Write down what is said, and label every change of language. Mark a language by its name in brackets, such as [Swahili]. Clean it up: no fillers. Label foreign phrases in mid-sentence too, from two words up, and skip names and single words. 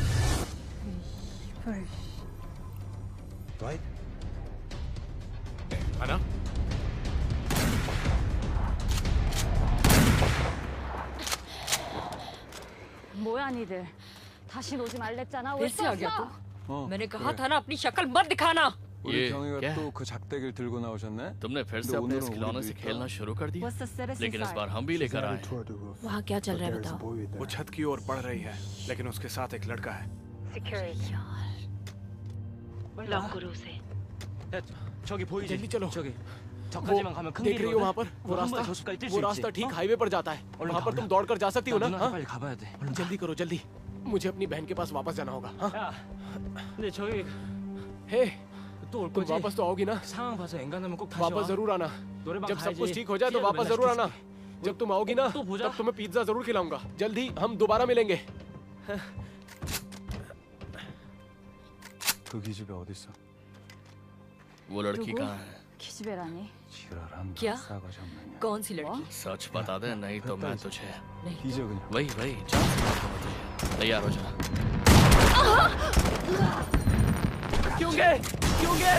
[Hindi] है ना? [Korean] 뭐야 니들. 다시 오지 말랬잖아. 왜 [Hindi] फिर से आ गया [Korean] 쐈어? [Hindi] तू? मैंने कहा था ना अपनी शक्ल मत दिखाना। [Korean] 우리 [Hindi] ये [Korean] 경이가 [Hindi] क्या है? [Korean] 또 그 작대기를 들고 나오셨네? [Hindi] तुमने फिर से [Korean] 근데 [Hindi] अपने [Korean] 오늘은 [Hindi] इस खिलौने [Korean] 우리도 [Hindi] से [Korean] 있다. [Hindi] खेलना शुरू कर दिया लेकिन इस बार हम भी लेकर आए हैं। वहाँ क्या चल रहा है बताओ। वो छत की ओर बढ़ रही है, लेकिन उसके साथ एक लड़का है। लॉकरों से [Korean] 저기 보이지? [Hindi] जल्दी चलो। [Korean] 저기 [Hindi] वो [Korean] 저까지만 가면 큰 [Hindi] देख रही हो [Korean] 길이거든. [Hindi] वहाँ पर वो [Korean] 한 번에 [Hindi] रास्ता? [Korean] 저수까지 뛸수 [Hindi] वो [Korean] 있지. [Hindi] रास्ता ठीक हाईवे पर जाता है। [Korean] 얼른 [Hindi] वहाँ [Korean] 가, [Hindi] पर तुम [Korean] 얼른. [Hindi] दौड़ कर जा सकती हो ना? [Korean] 누나한테 [Hindi] हाँ? [Korean] 빨리 가봐야 돼. 얼른 가. [Hindi] जल्दी करो जल्दी, मुझे अपनी बहन के पास वापस जाना होगा। हाँ? [Korean] 야, 근데 저희 [Hindi] हे, [Korean] 또 올 [Hindi] तुम [Korean] 거지? [Hindi] वापस तो आओगी ना? [Korean] 상황 봐서 엔간하면 꼭 다시 [Hindi] वापस [Korean] 와. [Hindi] जरूर आना। [Korean] 노래방 [Hindi] जब सब [Korean] 가야지. [Hindi] कुछ ठीक हो जाए तो [Korean] 찌개도 [Hindi] वापस [Korean] 맨날 [Hindi] जरूर आना। [Korean] 시키지. [Hindi] जब तुम आओगी ना, तो 보자. तब तुम्हें पिज्जा जरूर खिलाऊंगा। जल्दी हम दोबारा मिलेंगे। [Korean] 그 기집애 어딨어? [Hindi] वो लड़की कहाँ है? [Korean] 기집애라니? 지랄한다. [Hindi] क्या? [Korean] 싸가지 없느냐. [Hindi] कौन सी लड़की? सच बता दे नहीं तो मैं तुझे [Korean] 뒤져 그냥. [Hindi] वही वही जान से मार दूंगा तुझे। तैयार हो जा। क्यों गए? क्यों गए?